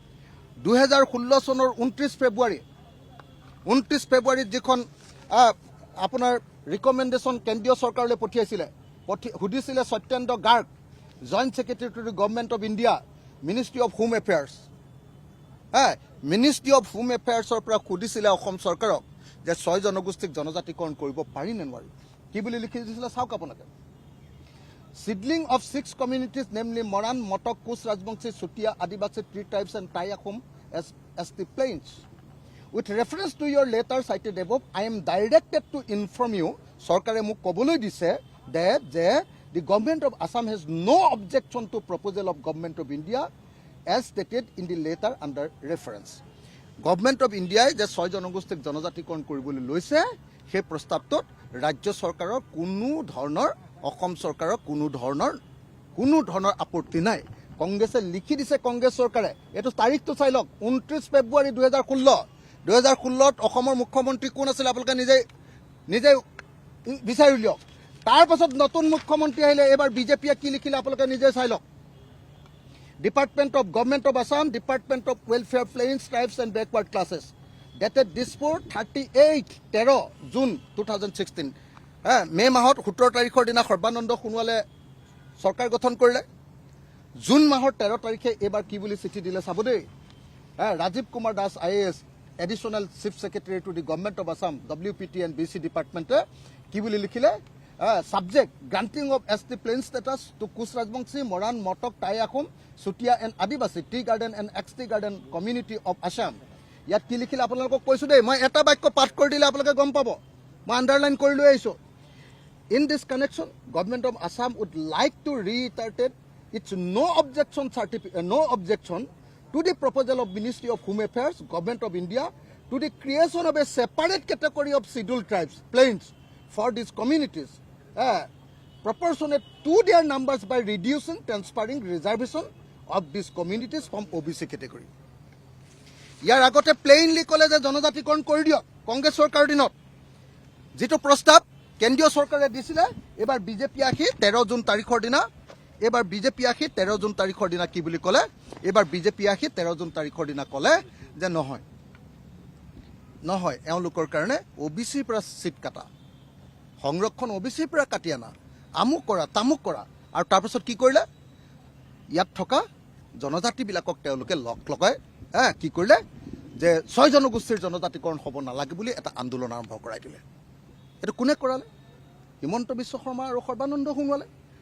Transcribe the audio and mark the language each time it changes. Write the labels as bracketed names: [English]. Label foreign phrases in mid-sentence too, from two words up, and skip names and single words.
[Assamese] 2016 চনৰ 29 ফেব্ৰুৱাৰীত যিখন আপোনাৰ ৰিকমেণ্ডেশ্যন কেন্দ্ৰীয় চৰকাৰলৈ পঠিয়াইছিলে সুধিছিলে সত্যেন্দ্ৰ গাৰ্গ [English] Joint Secretary to the Government of India Ministry of Home Affairs Ministry of Home Affairs [Assamese] পৰা সুধিছিলে অসম চৰকাৰক যে 6 জনগোষ্ঠীক জনজাতিকৰণ কৰিব পাৰি নে নোৱাৰি কি বুলি লিখি দিছিলে চাওক আপোনালোকে [English] Seedling of 6 communities namely Moran, Motok, Kus, Rajbangshi, Sutia, Adivasi, Tree Tribes and Tai-Achum as the plains. With reference to your letter cited above, I am directed to inform you, [Assamese] চৰকাৰে মোক কবলৈ দিছে [English] that the government of Assam has no objection to proposal of government of India as stated in the letter under reference. Government of India [Assamese] যে 6 জনগোষ্ঠীক জনজাতিকৰণ কৰিবলৈ লৈছে সেই প্ৰস্তাৱটোত ৰাজ্য চৰকাৰৰ কোনো ধৰণৰ অসম চৰকাৰৰ কোনো ধৰণৰ আপত্তি নাই কংগ্ৰেছে লিখি দিছে কংগ্ৰেছ চৰকাৰে এইটো তাৰিখটো চাই লওক 29 ফেব্ৰুৱাৰী 2016ত অসমৰ মুখ্যমন্ত্ৰী কোন আছিল আপোনালোকে নিজে বিচাৰি উলিয়াওক তাৰ পাছত নতুন মুখ্যমন্ত্ৰী আহিলে এবাৰ বিজেপিয়ে কি লিখিলে আপোনালোকে নিজে চাই লওক [English] Department of Government of Assam, Department of Welfare, Plains, Tribes and Backward Classes. Dated Dispur 13 June 2016. [Assamese] May মাহত 17 তাৰিখৰ দিনা সৰ্বানন্দ সোণোৱালে চৰকাৰ গঠন কৰিলে জুন মাহৰ 13 তাৰিখে এবাৰ কি বুলি চিঠি দিলে চাব দেই ৰাজীৱ কুমাৰ দাস IAS [English] Additional Chief Secretary to the Government of Assam WPT and BC Department [Assamese] কি বুলি লিখিলে [English] subject granting of ST plain status to Kus Rajbangshi, Moran, Motok, Tai-Achum, Sutia and Adivasi tea garden and ex-tea garden community of Assam. [Assamese] ইয়াত কি লিখিলে আপোনালোকক কৈছো দেই মই এটা বাক্য পাঠ কৰি দিলে আপোনালোকে গম পাব মই আন্ডাৰলাইন কৰি লৈ আহিছো [English] In this connection, Government of Assam would like to reiterate its no objection to the proposal of Ministry of Home Affairs, Government of India to the creation of a separate category of scheduled tribes, plains, for these communities, proportionate to their numbers by reducing transferring reservation of these communities from OBC category. [Assamese] ইয়াৰ আগতে প্লেইনলি ক'লে যে জনজাতিকৰণ কৰি দিয়ক কংগ্ৰেছ চৰকাৰৰ দিনত যিটো প্ৰস্তাৱ কেন্দ্ৰীয় চৰকাৰে দিছিলে এবাৰ বিজেপি আহি 13 জুন তাৰিখৰ দিনা কি বুলি ক'লে এবাৰ বিজেপি আহি 13 জুন তাৰিখৰ দিনা ক'লে যে নহয় এওঁলোকৰ কাৰণে OBCৰ পৰা চিট কাটা সংৰক্ষণ OBCৰ পৰা কাটি আনা আমুক কৰা তামুক কৰা আৰু তাৰপিছত কি কৰিলে ইয়াত থকা জনজাতিবিলাকক তেওঁলোকে লগাই কি কৰিলে যে 6 জনগোষ্ঠীৰ জনজাতিকৰণ হ'ব নালাগে বুলি এটা আন্দোলন আৰম্ভ কৰাই দিলে এইটো কোনে কৰালে হিমন্ত বিশ্ব শৰ্মা আৰু সৰ্বানন্দ সোণোৱালে